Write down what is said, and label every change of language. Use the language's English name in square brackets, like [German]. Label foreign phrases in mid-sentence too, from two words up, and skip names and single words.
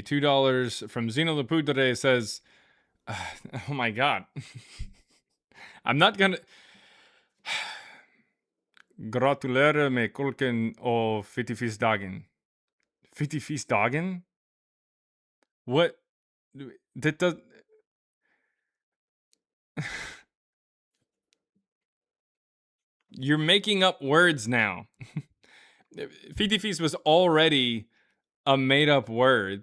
[English] $2 from Zeno Lapudre says, oh my God. I'm not gonna... [Norwegian] Gratulere med kulken og fittifisdagen. Fittifisdagen? [English] What? That does... You're making up words now. Fittifis was already a made-up word.